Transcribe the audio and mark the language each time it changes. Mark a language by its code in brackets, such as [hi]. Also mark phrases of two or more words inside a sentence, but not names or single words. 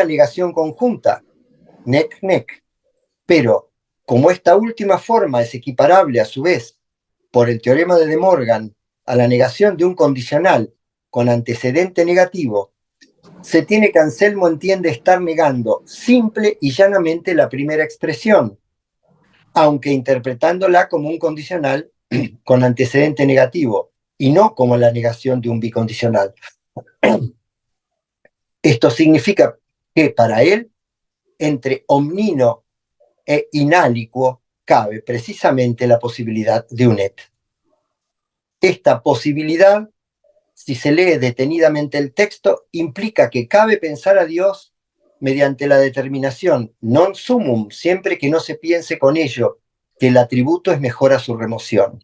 [es] negación conjunta, [la] nec-nec, [es] pero como esta última forma es equiparable a su vez por el teorema de De Morgan a la negación de un condicional con antecedente negativo, se tiene que Anselmo entiende estar negando simple y llanamente la primera expresión, aunque interpretándola como un condicional con antecedente negativo y no como la negación de un bicondicional. Esto significa que para él, entre omnino e inaliquo, cabe precisamente la posibilidad de un et. Esta posibilidad, si se lee detenidamente el texto, implica que cabe pensar a Dios mediante la determinación [la] non sumum, [es] siempre que no se piense con ello que el atributo es mejor a su remoción.